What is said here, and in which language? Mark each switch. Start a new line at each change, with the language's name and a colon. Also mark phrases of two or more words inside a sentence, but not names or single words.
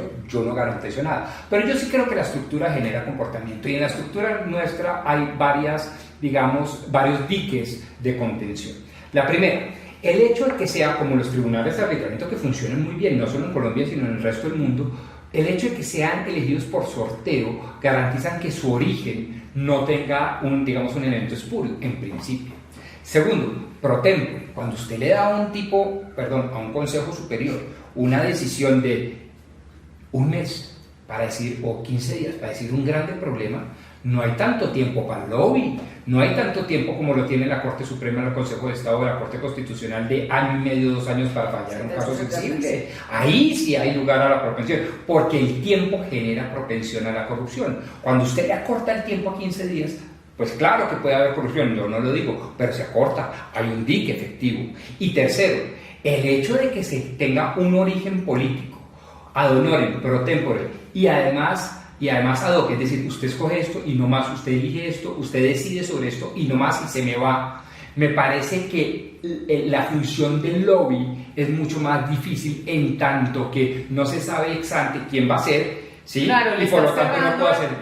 Spanish: Yo no garantizo nada, pero yo sí creo que la estructura genera comportamiento y en la estructura nuestra hay varios diques de contención. La primera, el hecho de que sea como los tribunales de arbitramiento que funcionan muy bien, no solo en Colombia sino en el resto del mundo, el hecho de que sean elegidos por sorteo garantizan que su origen no tenga un evento espurio, en principio. Segundo,
Latin: pro tempore,
Spanish: cuando usted le da a un consejo superior una decisión de un mes para decir, o 15 días para decir un grande problema, no hay tanto tiempo para el lobby, no hay tanto tiempo como lo tiene la Corte Suprema, el Consejo de Estado o la Corte Constitucional de año y medio, 2 años para fallar un caso sensible. Ahí sí hay lugar a la propensión, porque el tiempo genera propensión a la corrupción. Cuando usted le acorta el tiempo a 15 días, pues claro que puede haber corrupción, yo no lo digo, pero se acorta, hay un dique efectivo. Y tercero, el hecho de que se tenga un origen político,
Latin: ad honorem, pro tempore,
Spanish: y además
Latin: ad hoc,
Spanish: es decir, usted escoge esto y no más, usted elige esto, usted decide sobre esto y no más y se me va. Me parece que la función del lobby es mucho más difícil en tanto que no se sabe
Latin: ex ante
Spanish: quién va a ser. ¿Sí? Claro, y por lo tanto no puede hacer